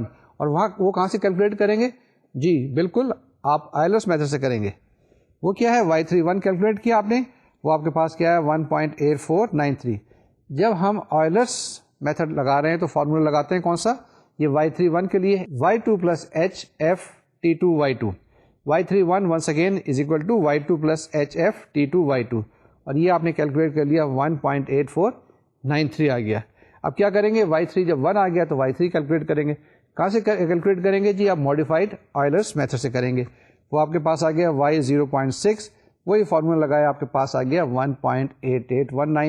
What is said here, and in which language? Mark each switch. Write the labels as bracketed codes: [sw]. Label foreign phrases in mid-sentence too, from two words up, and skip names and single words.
[ur] اور وہاں وہ کہاں سے کیلکولیٹ کریں گے, جی بالکل آپ [en] Euler's method [ur] سے کریں گے. وہ کیا ہے, y3 1 کیلکولیٹ کیا آپ نے, وہ آپ کے پاس کیا ہے 1.8493. جب ہم [en] Euler's method [ur] لگا رہے ہیں تو فارمولا لگاتے ہیں کون سا, یہ y3 1 کے لیے y2 [en] plus h f [ur] T2 y2. [en] y3 1 once again is equal to y2 plus hf T2 y2. [ur] اور یہ آپ نے کیلکولیٹ کر لیا 1.8493 آ گیا. اب کیا کریں گے, y3 جب 1 آ گیا تو y3 کیلکولیٹ کریں گے. کہاں سے کیلکولیٹ کریں گے, جی آپ [en] modified Euler's method [ur] سے کریں گے. وہ آپ کے پاس آ گیا y 0.6, وہی فارمولا لگایا آپ کے پاس آ گیا 1.8819.